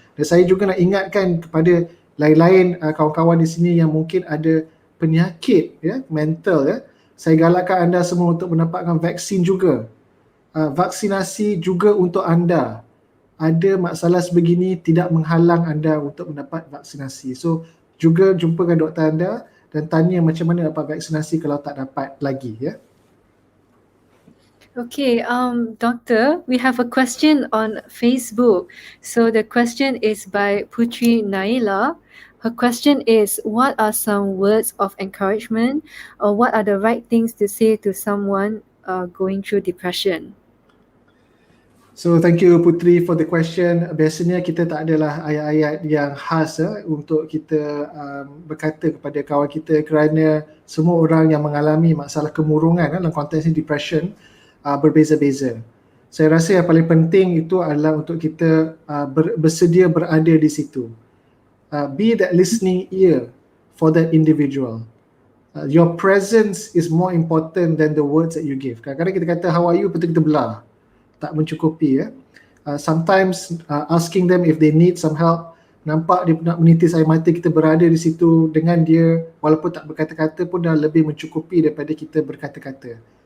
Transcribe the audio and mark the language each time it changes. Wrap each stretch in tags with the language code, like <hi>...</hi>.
<ms>Dan saya juga nak ingatkan kepada lain-lain kawan-kawan di sini yang mungkin ada penyakit mental, saya galakkan anda semua untuk mendapatkan vaksin juga. Vaksinasi juga untuk anda. Ada masalah sebegini tidak menghalang anda untuk mendapat vaksinasi. So juga jumpa dengan doktor anda dan tanya macam mana dapat vaksinasi kalau tak dapat lagi.</ms> <en>Okay, Doctor, we have a question on Facebook. So the question is by Putri Naila. Her question is, what are some words of encouragement, or what are the right things to say to someone going through depression? So thank you Putri for the question.</en> <ms>Biasanya kita tak adalah ayat-ayat yang khas untuk kita berkata kepada kawan kita, kerana semua orang yang mengalami masalah kemurungan dalam konteks depression berbeza-beza. Saya rasa yang paling penting itu adalah untuk kita bersedia berada di situ.</ms> <en>Be that listening ear for that individual. Your presence is more important than the words that you give.</en> <ms>Kadang-kadang kita kata</ms> <en>how are you,</en> <ms>betul kita belah. Tak mencukupi ya.</ms> <en>Sometimes asking them if they need some help,</en> <ms>nampak dia nak menitis air mata, kita berada di situ dengan dia walaupun tak berkata-kata pun dah lebih mencukupi daripada kita berkata-kata.</ms>